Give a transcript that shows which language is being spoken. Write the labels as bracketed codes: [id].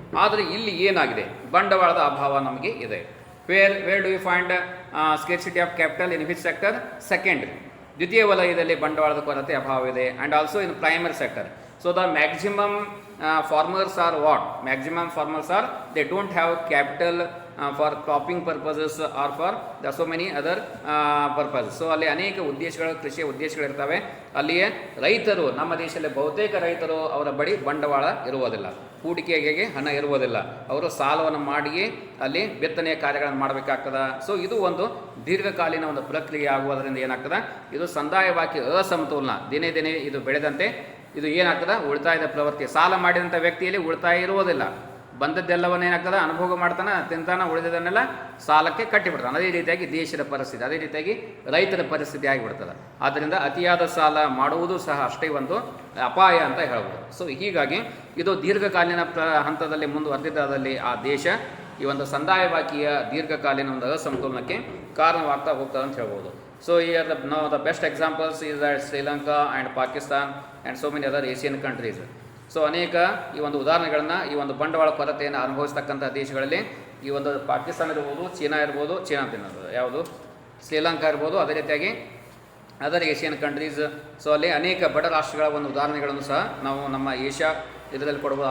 [kn] ಆದರೆ ಇಲ್ಲಿ ಏನಾಗಿದೆ, ಬಂಡವಾಳದ ಅಭಾವ ನಮಗೆ ಇದೆ. [en] Where do you find scarcity of capital in which sector? [kn] Secondary, ದ್ವಿತೀಯ ವಲಯದಲ್ಲಿ ಬಂಡವಾಳದ ಕೊರತೆ ಅಭಾವ ಇದೆ. [en] And also in primary sector. So the maximum farmers are what? Maximum farmers are, they don't have capital for cropping purposes or for there are so many other purposes. [kn] So ಅಲ್ಲಿ ಅನೇಕ ಉದ್ದೇಶಗಳು, ಕೃಷಿಯ ಉದ್ದೇಶಗಳಿರ್ತವೆ. ಅಲ್ಲಿಯೇ ರೈತರು, ನಮ್ಮ ದೇಶದಲ್ಲಿ ಬಹುತೇಕ ರೈತರು ಅವರ ಬಳಿ ಬಂಡವಾಳ ಇರುವುದಿಲ್ಲ, ಹೂಡಿಕೆಗೆ ಹಣ ಇರುವುದಿಲ್ಲ. ಅವರು ಸಾಲವನ್ನು ಮಾಡಿಯೇ ಅಲ್ಲಿ ಬಿತ್ತನೆಯ ಕಾರ್ಯಗಳನ್ನು ಮಾಡಬೇಕಾಗ್ತದೆ. ಸೊ ಇದು ಒಂದು ದೀರ್ಘಕಾಲೀನ ಒಂದು ಪ್ರಕ್ರಿಯೆ ಆಗುವುದರಿಂದ ಏನಾಗ್ತದೆ, ಇದು ಸಂದಾಯ ಬಾಕಿ ಅಸಮತೋಲನ ದಿನೇ ದಿನೇ ಇದು ಬೆಳೆದಂತೆ ಇದು ಏನಾಗ್ತದೆ, ಉಳಿತಾಯದ ಪ್ರವೃತ್ತಿ. ಸಾಲ ಮಾಡಿದಂಥ ವ್ಯಕ್ತಿಯಲ್ಲಿ ಉಳಿತಾಯ ಇರುವುದಿಲ್ಲ, ಬಂದದ್ದೆಲ್ಲವನ್ನ ಏನಾಗ್ತದೆ ಅನುಭೋಗ ಮಾಡ್ತಾನೆ, ತಿಂತಾನೆ, ಉಳಿದದನ್ನೆಲ್ಲ ಸಾಲಕ್ಕೆ ಕಟ್ಟಿಬಿಡ್ತಾನೆ. ಅದೇ ರೀತಿಯಾಗಿ ದೇಶದ ಪರಿಸ್ಥಿತಿ, ಅದೇ ರೀತಿಯಾಗಿ ರೈತರ ಪರಿಸ್ಥಿತಿ ಆಗಿಬಿಡ್ತದೆ. ಆದ್ದರಿಂದ ಅತಿಯಾದ ಸಾಲ ಮಾಡುವುದು ಸಹ ಅಷ್ಟೇ ಒಂದು ಅಪಾಯ ಅಂತ ಹೇಳ್ಬೋದು. ಸೊ ಹೀಗಾಗಿ ಇದು ದೀರ್ಘಕಾಲೀನ ಹಂತದಲ್ಲಿ ಮುಂದುವರೆದಿದ್ದಲ್ಲಿ ಆ ದೇಶ ಈ ಒಂದು ಸಂದಾಯ ಬಾಕಿಯ ದೀರ್ಘಕಾಲೀನ ಒಂದು ಅಸಮತೋಲನಕ್ಕೆ ಕಾರಣವಾಗ್ತಾ ಹೋಗ್ತದೆ ಅಂತ ಹೇಳ್ಬೋದು. [en] So here the best examples is that Sri Lanka and Pakistan and so many other Asian countries. [kn] So ಅನೇಕ ಈ ಒಂದು ಉದಾಹರಣೆಗಳನ್ನು, ಈ ಒಂದು ಬಂಡವಾಳ ಕೊರತೆಯನ್ನು ಅನುಭವಿಸ್ತಕ್ಕಂಥ ದೇಶಗಳಲ್ಲಿ ಈ ಒಂದು ಪಾಕಿಸ್ತಾನ ಇರ್ಬೋದು, ಚೀನಾ ಇರ್ಬೋದು, ಚೀನಾ ತಿನ್ನೋದು ಯಾವುದು, ಶ್ರೀಲಂಕಾ ಇರ್ಬೋದು, ಅದೇ ರೀತಿಯಾಗಿ [en] Other Asian countries. [kn] ಸೊ ಅಲ್ಲಿ ಅನೇಕ ಬಡ ರಾಷ್ಟ್ರಗಳ ಒಂದು ಉದಾಹರಣೆಗಳನ್ನು ಸಹ ನಾವು ನಮ್ಮ ಏಷ್ಯಾ ಇದರಲ್ಲಿ ಕೊಡ್ಬೋದು.